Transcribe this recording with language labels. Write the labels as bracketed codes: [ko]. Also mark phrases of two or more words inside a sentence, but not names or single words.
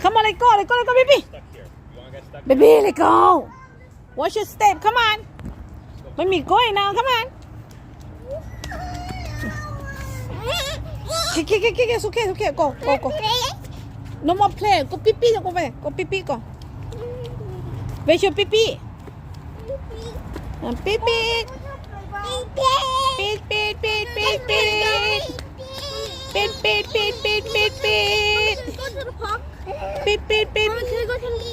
[en] Come on, let's go. Let's go, let's go, baby. Stuck here. You wanna get stuck? Baby, let's go. Watch your step. Come on. Let me going now. Come on. Okay. It's okay. Go. No more play. Go pee pee. Go away. Go pee pee. Go. Where's your pee pee? Pee pee. Pee pee. Pit, pit, pit, pit, pit, pit. Go to the park. Pit, pit, pit. Mama, can we go to the